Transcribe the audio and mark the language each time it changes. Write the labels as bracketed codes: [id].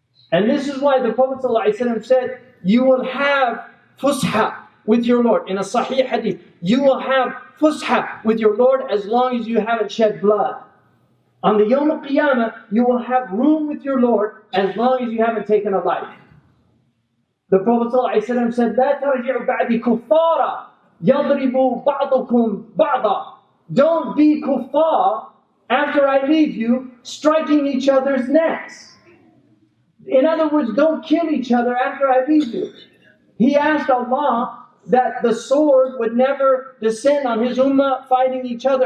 [en] And this is why the Prophet ﷺ said, you will have fusha with your Lord. In a sahih hadith, you will have fusha with your Lord as long as you haven't shed blood. On the Yawm al-Qiyamah, you will have room with your Lord as long as you haven't taken a life. The Prophet ﷺ said, [ar] لا ترجعوا بعد كفارا يضرب بعضكم بعضا. [en] Don't be kuffar after I leave you, striking each other's necks. In other words, don't kill each other after I leave you. He asked Allah that the sword would never descend on His ummah fighting each other.